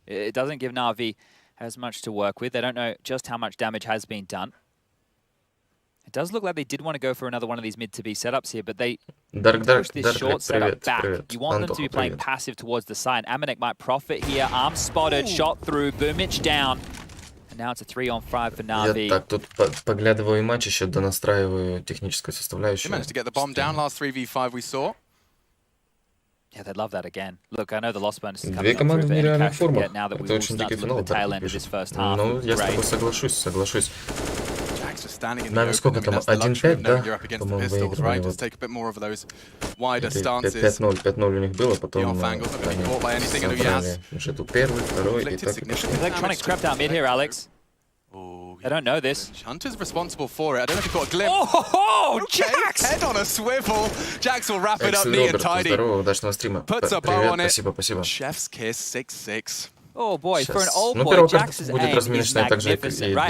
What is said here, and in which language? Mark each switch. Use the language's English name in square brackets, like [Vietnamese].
[English] It doesn't give Navi as much to work with. They don't know just how much damage has been done. It does look like they did want to go for another one of these mid-to-B setups here, but they push this short setup back. You want them to be playing passive towards the side. Amanek might profit here. Arm spotted, shot through, Boomich down. And now it's a 3-on-5 for Navi. [Russian] Я так тут поглядываю матч, еще донастраиваю техническую составляющую. [English] They managed to get the bomb down last 3v5 we saw. Yeah, they'd love that again. Look, I know the loss bonus is coming [Russian] Две команды в нереальных формах. Это очень дикий финал. Ну, я с тобой соглашусь. Нави сколько там? 1-5, да? По-моему, выигрывали. 5-0 у них было, потом они собрали G2 первый, второй, и так и пошло. [English] Electronics crept out mid here, Alex. I don't know this. Hunter's responsible for it. I don't know if you caught a glimpse. Oh, Jax! Head on a swivel. Jax will wrap it up neat and tidy. [Russian] Здорово, удачного стрима. Привет, спасибо. [English] Chef's kiss, 6-6. Oh boy, for an old boy, Jax's aim is magnificent, right?